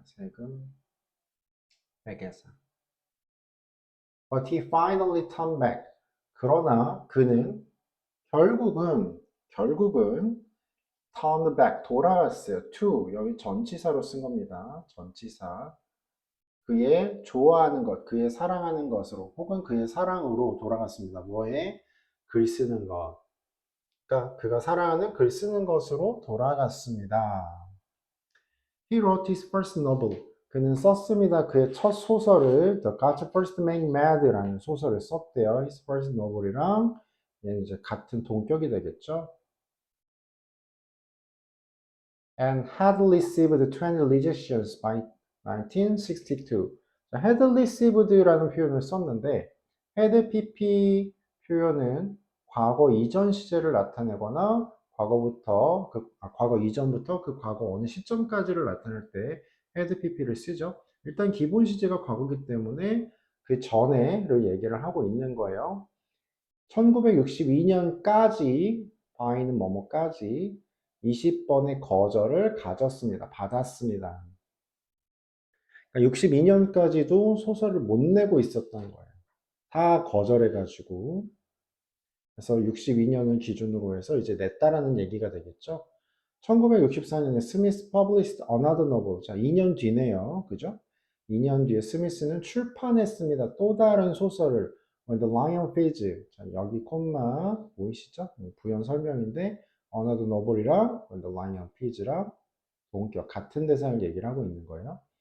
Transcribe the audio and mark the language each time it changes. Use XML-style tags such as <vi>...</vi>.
<ko>세금 회계사.</ko> <en>But he finally turned back.</en> <ko>그러나 그는 결국은 turn back 돌아왔어요. to 여기 전치사로 쓴 겁니다. 전치사. 그의 좋아하는 것, 그의 사랑하는 것으로 혹은 그의 사랑으로 돌아갔습니다. 뭐에? 글 쓰는 것. 그러니까 그가 사랑하는 글 쓰는 것으로 돌아갔습니다.</ko> <en>He wrote his first novel.</en> <ko>그는 썼습니다. 그의 첫 소설을 The God First Made Mad라는 소설을 썼대요. His first novel이랑 얘는 이제 같은 동격이 되겠죠.</ko> <en>And had received 20 rejections by 1962.</en> <ko>had received라는 표현을 썼는데 had pp 표현은 과거 이전 시제를 나타내거나 과거 이전부터 그 과거 어느 시점까지를 나타낼 때 had pp를 쓰죠. 일단 기본 시제가 과거이기 때문에 그 전에를 얘기를 하고 있는 거예요. 1962년까지 by는 뭐뭐까지 20번의 거절을 가졌습니다. 받았습니다. 그러니까 62년까지도 소설을 못 내고 있었던 거예요. 다 거절해가지고. 그래서 62년을 기준으로 해서 이제 냈다라는 얘기가 되겠죠.</ko> <en>1964년에 스미스 published another novel.</en> <ko>자, 2년 뒤네요. 그죠? 2년 뒤에 스미스는 출판했습니다. 또 다른 소설을 The Lion Fage. 자, 여기 콤마 보이시죠? 부연 설명인데 Another Noble이랑 The Lion Pige랑 동격 같은 대상을 얘기를 하고 있는 거예요.</ko>